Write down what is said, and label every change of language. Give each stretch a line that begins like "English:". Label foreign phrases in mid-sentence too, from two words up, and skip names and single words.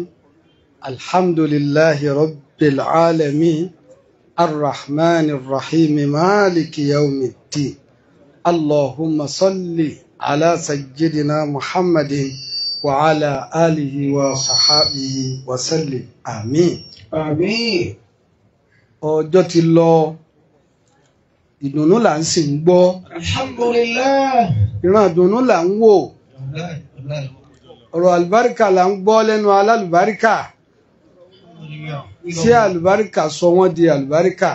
Arabic: الحمد لله رب العالمين الرحمن الرحيم مالك يوم الدين. اللهم صل على سيدنا محمد وعلى آله وصحابه وسلم. آمين. آمين.
Yoruba: ọjọ́ ti lọ ìdùnnú là ń sì ń gbọ́. Alhamdulillah. ìran ìdùnnú là ń wò. ọ̀rọ̀ àlùbáríkà là ń gbọ́ lẹ́nu alálùbáríkà. ṣé àlùbáríkà sọ wọ́n di àlùbáríkà?